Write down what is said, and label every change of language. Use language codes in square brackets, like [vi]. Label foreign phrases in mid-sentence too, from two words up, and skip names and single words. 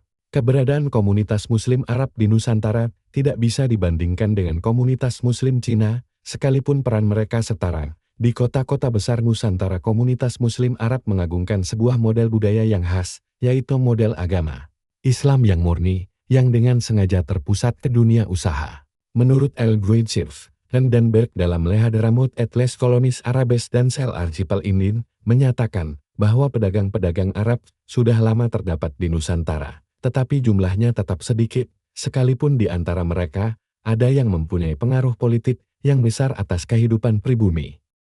[id] Keberadaan komunitas Muslim Arab di Nusantara tidak bisa dibandingkan dengan komunitas Muslim Cina, sekalipun peran mereka setara Di kota-kota besar Nusantara, komunitas Muslim Arab mengagungkan sebuah model budaya yang khas, yaitu model agama Islam yang murni, yang dengan sengaja terpusat ke dunia usaha. Menurut El Guidsirf dan Berg dalam Le Hadramut et les Colonies Arabes dan Sel Archipel Indien, menyatakan bahwa pedagang-pedagang Arab sudah lama terdapat di Nusantara, tetapi jumlahnya tetap sedikit, sekalipun di antara mereka ada yang mempunyai pengaruh politik yang besar atas kehidupan pribumi.